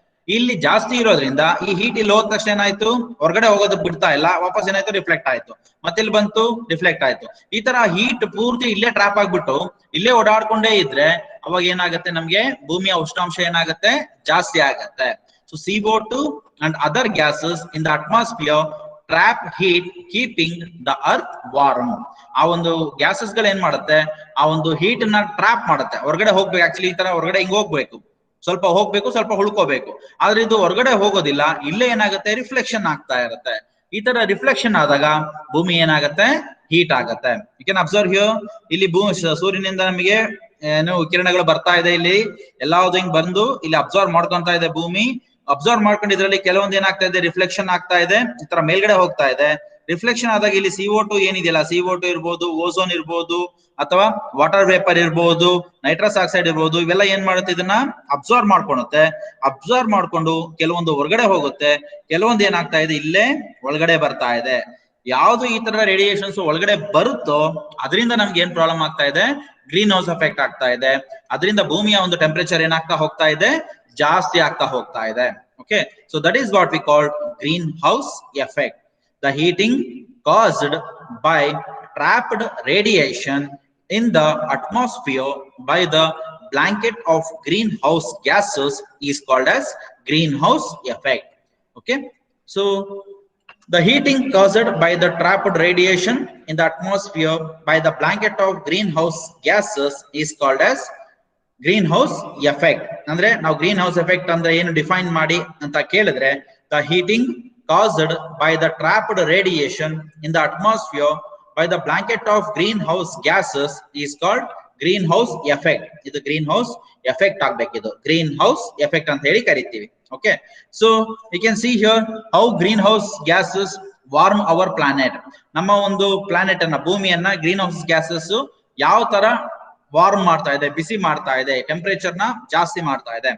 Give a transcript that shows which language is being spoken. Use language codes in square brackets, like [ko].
[kn] ಇಲ್ಲಿ ಜಾಸ್ತಿ ಇರೋದ್ರಿಂದ ಈ ಹೀಟ್ ಇಲ್ಲಿ ಹೋದ ತಕ್ಷಣ ಏನಾಯ್ತು, ಹೊರಗಡೆ ಹೋಗೋದು ಬಿಡ್ತಾ ಇಲ್ಲ, ವಾಪಸ್ ಏನಾಯ್ತು, ರಿಫ್ಲೆಕ್ಟ್ ಆಯ್ತು. ಮತ್ತೆ ಇಲ್ಲಿ ಬಂತು, ರಿಫ್ಲೆಕ್ಟ್ ಆಯ್ತು. ಈ ತರ ಹೀಟ್ ಪೂರ್ತಿ ಇಲ್ಲೇ ಟ್ರಾಪ್ ಆಗ್ಬಿಟ್ಟು ಇಲ್ಲೇ ಓಡಾಡ್ಕೊಂಡೇ ಇದ್ರೆ ಅವಾಗ ಏನಾಗುತ್ತೆ, ನಮ್ಗೆ ಭೂಮಿಯ ಉಷ್ಣಾಂಶ ಏನಾಗುತ್ತೆ, ಜಾಸ್ತಿ ಆಗತ್ತೆ. [en] So CO2 and other gases in the atmosphere trap heat, keeping the earth warm. [kn] ಆ ಒಂದು ಗ್ಯಾಸಸ್ ಗಳು ಏನ್ ಮಾಡುತ್ತೆ, ಆ ಒಂದು ಹೀಟ್ ನ ಟ್ರಾಪ್ ಮಾಡುತ್ತೆ, ಹೊರಗಡೆ ಹೋಗ್ಬೇಕು. ಆಕ್ಚುಲಿ ಈ ತರ ಹೊರಗಡೆ ಹಿಂಗ್ ಹೋಗ್ಬೇಕು, ಸ್ವಲ್ಪ ಹೋಗ್ಬೇಕು, ಸ್ವಲ್ಪ ಉಳ್ಕೋಬೇಕು. ಆದ್ರೆ ಇದು ಹೊರಗಡೆ ಹೋಗೋದಿಲ್ಲ, ಇಲ್ಲೇ ಏನಾಗುತ್ತೆ, ರಿಫ್ಲೆಕ್ಷನ್ ಆಗ್ತಾ ಇರುತ್ತೆ. ಈ ತರ ರಿಫ್ಲೆಕ್ಷನ್ ಆದಾಗ ಭೂಮಿ ಏನಾಗುತ್ತೆ, ಹೀಟ್ ಆಗತ್ತೆ. [en] you can observe here, [kn] ಇಲ್ಲಿ ಸೂರ್ಯನಿಂದ ನಮಗೆ ಏನು ಕಿರಣಗಳು ಬರ್ತಾ ಇದೆ, ಇಲ್ಲಿ ಎಲ್ಲಾವುದು ಹಿಂಗ್ ಬಂದು ಇಲ್ಲಿ ಅಬ್ಸರ್ವ್ ಮಾಡ್ಕೊಂತ ಇದೆ ಭೂಮಿ. ಅಬ್ಸರ್ವ್ ಮಾಡ್ಕೊಂಡು ಇದ್ರಲ್ಲಿ ಕೆಲವೊಂದು ಏನಾಗ್ತಾ ಇದೆ, ರಿಫ್ಲೆಕ್ಷನ್ ಆಗ್ತಾ ಇದೆ, ಈ ತರ ಮೇಲ್ಗಡೆ ಹೋಗ್ತಾ ಇದೆ. ರಿಫ್ಲೆಕ್ಷನ್ ಆದಾಗ ಇಲ್ಲಿ CO2 ಏನಿದೆಯಲ್ಲ, CO2 ಇರ್ಬೋದು, ಓಝೋನ್ ಇರ್ಬೋದು, ಅಥವಾ ವಾಟರ್ ವೇಪರ್ ಇರ್ಬೋದು, ನೈಟ್ರಸ್ ಆಕ್ಸೈಡ್ ಇರ್ಬೋದು, ಇವೆಲ್ಲ ಏನ್ ಮಾಡುತ್ತೆ, ಇದನ್ನ ಅಬ್ಸರ್ವ್ ಮಾಡ್ಕೊಳುತ್ತೆ. ಅಬ್ಸರ್ವ್ ಮಾಡ್ಕೊಂಡು ಕೆಲವೊಂದು ಹೊರಗಡೆ ಹೋಗುತ್ತೆ, ಕೆಲವೊಂದು ಏನಾಗ್ತಾ ಇದೆ, ಇಲ್ಲೇ ಒಳಗಡೆ ಬರ್ತಾ ಇದೆ. ಯಾವ್ದು ಈ ತರ ರೇಡಿಯೇಷನ್ಸ್ ಒಳಗಡೆ ಬರುತ್ತೋ ಅದರಿಂದ ನಮ್ಗೆ ಏನ್ ಪ್ರಾಬ್ಲಮ್ ಆಗ್ತಾ ಇದೆ, ಗ್ರೀನ್ ಹೌಸ್ ಎಫೆಕ್ಟ್ ಆಗ್ತಾ ಇದೆ. ಅದರಿಂದ ಭೂಮಿಯ ಒಂದು ಟೆಂಪರೇಚರ್ ಏನಾಗ್ತಾ ಹೋಗ್ತಾ ಇದೆ, ಜಾಸ್ತಿ ಆಗ್ತಾ ಹೋಗ್ತಾ ಇದೆ. [en] Okay, so that is what we call green house effect. The heating caused by trapped radiation in the atmosphere by the blanket of greenhouse gases is called as greenhouse effect. Okay, so the heating caused by the trapped radiation in the atmosphere by the blanket of greenhouse gases is called as greenhouse effect. [kn] ಅಂದ್ರೆ ನಾವು green house effect ಅಂದ್ರೆ ಏನು define ಮಾಡಿ ಅಂತ ಕೇಳಿದ್ರೆ, [en] the heating caused by the trapped radiation in the atmosphere by the blanket of greenhouse gases is called greenhouse effect. [kn] ಇದು greenhouse effect ಆಗಬೇಕಿದು, greenhouse effect ಅಂತ ಹೇಳಿ ಕರಿತೀವಿ. [en] Okay, so you can see here how greenhouse gases warm our planet. [kn] ನಮ್ಮ ಒಂದು planet ಅನ್ನ, ಭೂಮಿಯನ್ನ greenhouse gases ಯಾವ ತರ ವಾರ್ಮ್ ಮಾಡ್ತಾ ಇದೆ, ಬಿಸಿ ಮಾಡ್ತಾ ಇದೆ, ಟೆಂಪರೇಚರ್ ನ ಜಾಸ್ತಿ ಮಾಡ್ತಾ ಇದೆ.